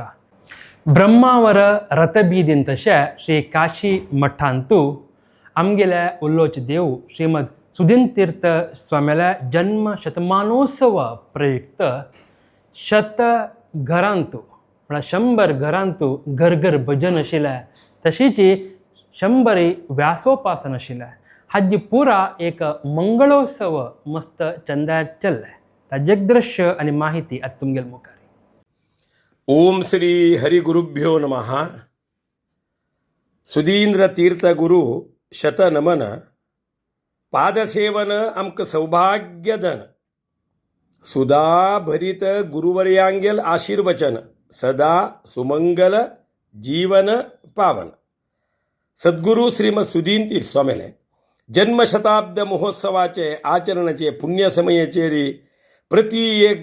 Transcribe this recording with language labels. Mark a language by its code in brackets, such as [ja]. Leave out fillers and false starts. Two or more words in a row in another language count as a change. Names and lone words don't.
[kok] ब्रह्मावर रथबीदीन तशें श्री काशी मठांतू आमगेले उल्लोच देव श्रीमद सुधीन तीर्थ स्वामेल्या जन्म शतमानोत्सव प्रयुक्त 100 घरांतू म्हळ्यार 100 घरांतू घर घर भजन आशिल्लें तशीच 100 व्यासोपासन आशिल्लें. हाजी पुरा एक मंगळोत्सव मस्त चंद्यार चल्ले. ताजें दृश्य आनी माहिती आतां तुमगेल मुखार. [sa] ओम श्री हरिगुरुभ्यो नमः. [kok] सुधींद्र तीर्थ गुरु शतनमन पादसेवन आमक सौभाग्यदन सुदा भरित गुरुवर्यांगेल आशीर्वचन सदा सुमंगल जीवन पावन. सद्गुरू श्रीमद सुधीन तीर्थ स्वामेले जन्मशताब्द महोत्सवाचे आचरणाचे पुण्य समयचेरी प्रति एक